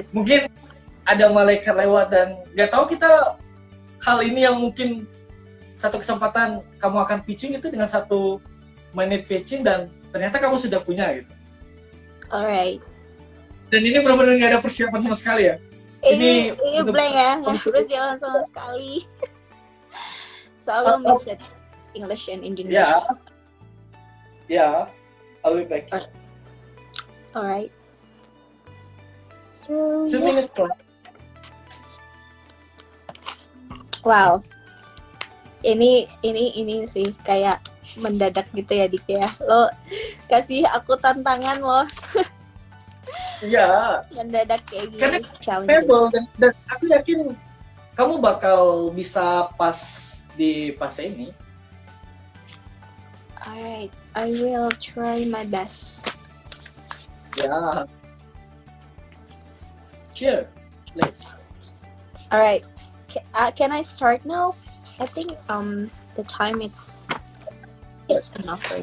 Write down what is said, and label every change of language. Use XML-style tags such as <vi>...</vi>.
<id>Mungkin ada malaikat lewat dan nggak tahu kita hal ini yang mungkin satu kesempatan kamu akan pitching itu dengan 1 menit pitching dan ternyata kamu sudah punya gitu.</id> <en>Alright.</en> <id>Dan ini benar-benar nggak ada persiapan sama sekali ya. Ini blank ya, nggak persiapan sama sekali.</id> <en>So I will mix it English and Indonesian. Yeah, I'll be back. Alright. So 2 minutes.</en> <id>Wow. Ini sih kayak mendadak gitu ya Dik ya. Lo kasih aku tantangan lo. Iya. Mendadak kayak gini. Karena</id> <en>Challenges.</en> <id>dan aku yakin kamu bakal bisa pas di fase ini.</id> <en>Alright, I will try my best.</en> <id>Ya.</id> <en>Sure. Let's. Alright, can I start now? I think the time it's enough for</en>